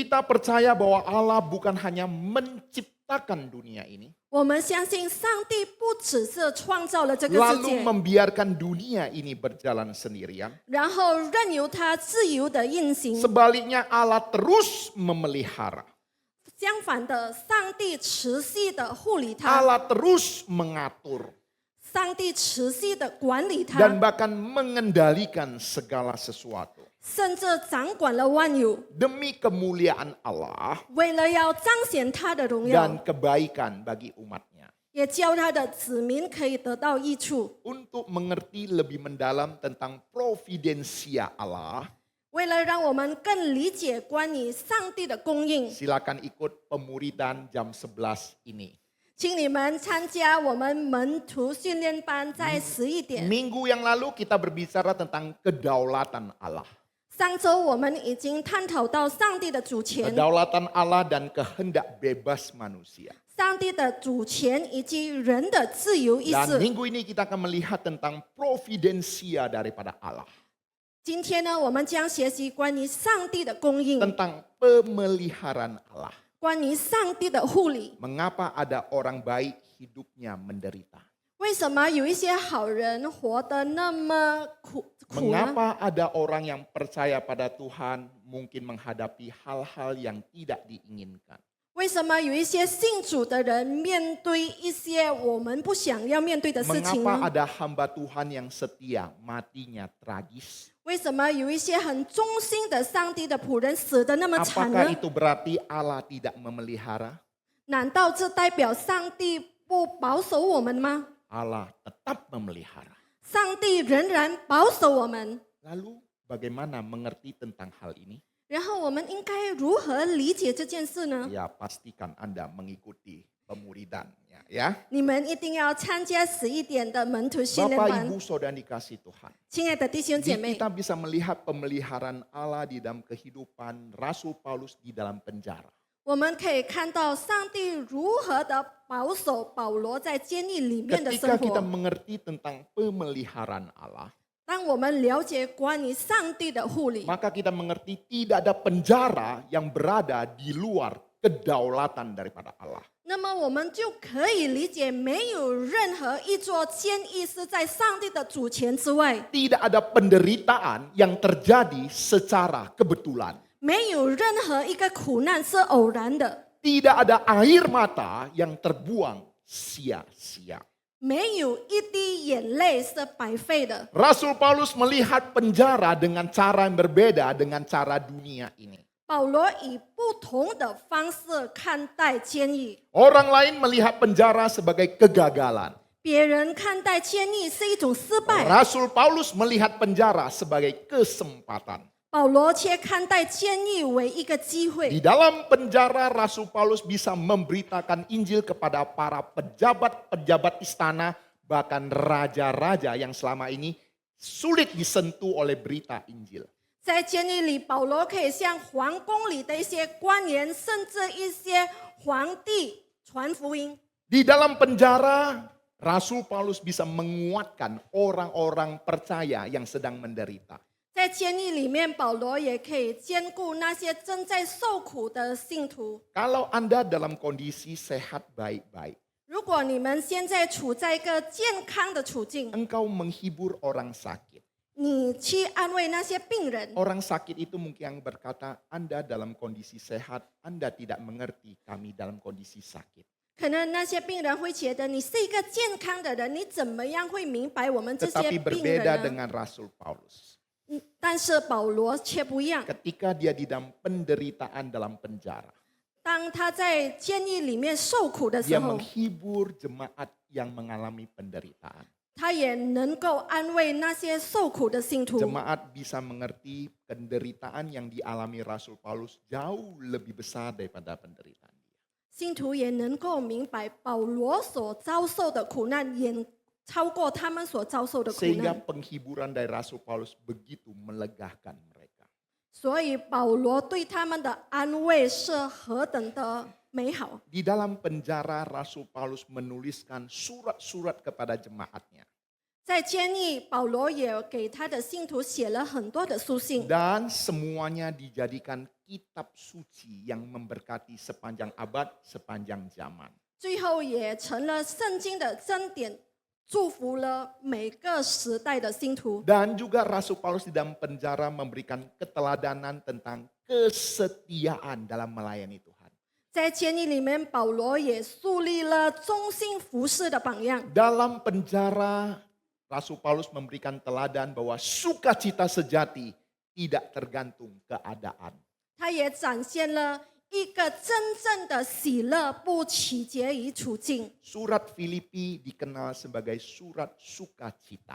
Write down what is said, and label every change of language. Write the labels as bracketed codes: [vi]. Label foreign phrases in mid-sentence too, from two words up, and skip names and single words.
[id] Kita percaya bahwa Allah bukan hanya menciptakan dunia ini, [zh] 我们相信上帝不只是创造了这个世 [id] lalu [zh] 界， [id] membiarkan dunia ini berjalan sendirian. [zh] 然后任由它自由的运行。 [id] Sebaliknya Allah terus memelihara. [zh] 相反的，上帝持续的护理它， [id] Allah terus mengatur [zh] 上帝持续的管理 [id] dan [zh] 它， [id] bahkan mengendalikan segala sesuatu. [zh] 甚至掌管了万有， [id] Demi kemuliaan Allah [zh] 为了要彰显他的荣耀， [id] dan kebaikan bagi umatnya. [zh] 也教他的子民可以得到益处。 [id] Untuk mengerti lebih mendalam tentang providensia Allah, [zh] 为了让我们更理解关于上帝的供应， [id] silakan ikut pemuridan jam 11 ini. [zh] 请你们参加我们门徒训练班，在11点。 [id] Minggu yang lalu kita berbicara tentang kedaulatan Allah. [zh] 上周我们已经探讨到上帝的主权， [id] Kedaulatan Allah dan kehendak bebas manusia. [zh] 上帝的主权以及人的自由意 [id] Dan [zh] 志。 [id] minggu ini kita akan melihat tentang providensia daripada Allah. [zh] 今天呢，我们将学习关于上帝的供应， [id] Tentang pemeliharaan Allah. [zh] 关于上帝的护理。 [id] Mengapa ada orang baik hidupnya menderita? [zh] 为什么有一些好人活得那么苦呢？ [id] Mengapa ada orang yang percaya pada Tuhan mungkin menghadapi hal-hal yang tidak diinginkan? [zh] 为什么有一些信主的人面对一些我们不想要面对的事情 [id] Mengapa [zh] 呢？ [id] ada hamba Tuhan yang setia matinya tragis? [zh] 为什么有一些很忠心的上帝的仆人死得那么惨 [id] Apakah [zh] 呢？ [id] itu berarti Allah tidak memelihara? [zh] 难道这代表上帝不保守我们吗？ [id] Allah tetap memelihara. [zh] 上帝仍然保守我们。 [id] Lalu bagaimana mengerti tentang hal ini? [zh] 然后我们应该如何理解这件事呢？ [id] Ya pastikan Anda mengikuti pemuridannya ya. [zh] 你们一定要参加11点的门徒训练 [id] Bapak [zh] 班 [id] Ibu。Saudara dikasih Tuhan. [zh] 亲爱的弟兄姐 [id] Jadi [zh] 妹， [id] kita bisa melihat pemeliharaan Allah di dalam kehidupan Rasul Paulus di dalam penjara. [zh] 我们可以看到上帝如何的保守保罗在监狱里面的 [id] Ketika [zh] 生 [id] kita [zh] 活。 [id] mengerti tentang pemeliharaan Allah, [zh] 当我们了解关于上帝的护理， [id] maka kita mengerti tidak ada penjara yang berada di luar kedaulatan daripada Allah. [zh] 那么我们就可以理解，没有任何一座监狱是在上帝的主权之外， [id] Tidak ada penderitaan yang terjadi secara kebetulan. [zh] 没有任何一个苦难是偶然的， [id] Tidak ada air mata yang terbuang sia-sia. [zh] 没有一滴眼泪是白费的。 [id] Rasul Paulus melihat penjara dengan cara yang berbeda dengan cara dunia ini. [zh] 保罗以不同的方式看待监狱， [id] Orang lain melihat penjara sebagai kegagalan. [zh] 别人看待监狱是一种失败， [id] Rasul Paulus melihat penjara sebagai kesempatan. [zh] 保罗却看待监狱为一个机 [id] Di [zh] 会。 [id] dalam penjara Rasul Paulus bisa memberitakan Injil kepada para pejabat-pejabat istana, bahkan raja-raja yang selama ini sulit disentuh oleh berita Injil. [zh] 在监狱里，保罗可以向皇宫里的一些官员，甚至一些皇帝传福音。 [id] Di dalam penjara, Rasul Paulus bisa menguatkan orang-orang percaya yang sedang menderita. [zh] 在监狱里面，保罗也可以兼顾那些正在受苦的信徒。 [id] Kalau Anda dalam kondisi sehat baik-baik, [zh] 如果你们现在处在一个健康的处境， [id] engkau menghibur orang sakit. [zh] 你去安慰那些病人， [id] Orang sakit itu mungkin yang berkata, Anda dalam kondisi sehat, Anda tidak mengerti kami dalam kondisi sakit. [zh] 可能那些病人会觉得你是一个健康的人，你怎么样会明白我们这些 [id] Tetapi [zh] 病 [id] berbeda [zh] 人呢？ [id] dengan Rasul Paulus. [zh] 但是保罗却不一样， [id] Ketika dia di dalam penderitaan dalam penjara, [zh] 当他在监狱里面受苦的时 [id] dia [zh] 候， [id] menghibur jemaat yang mengalami penderitaan. [zh] 他也能够安慰那些受苦的信徒。 [id] Jemaat bisa mengerti penderitaan yang dialami Rasul Paulus jauh lebih besar daripada penderitaan dia. [zh] 信徒也能够明白保罗所遭受的苦难远超过他们所遭受的苦 [id] Sehingga [zh] 难， [id] penghiburan dari Rasul Paulus begitu melegakan mereka. [zh] 所以保罗对他们的安慰是何等的美好。 [id] Di dalam penjara Rasul Paulus menuliskan surat-surat kepada jemaatnya. [zh] 在监狱，保罗也给他的信徒写了很多的书信， [id] Dan semuanya dijadikan kitab suci yang memberkati sepanjang abad, sepanjang zaman. [zh] 最后也成了圣经的真典，祝福了每个时代的信徒。 [id] Dan juga Rasul Paulus di dalam penjara memberikan keteladanan tentang kesetiaan dalam melayani Tuhan. [zh] 在监狱里面，保罗也树立了忠心服侍的榜样。 [id] Dalam penjara, Rasul Paulus memberikan teladan bahwa sukacita sejati tidak tergantung keadaan. [zh] 他也展现了一个真正的喜乐不取决于处境。 [id] Surat Filipi dikenal sebagai surat sukacita.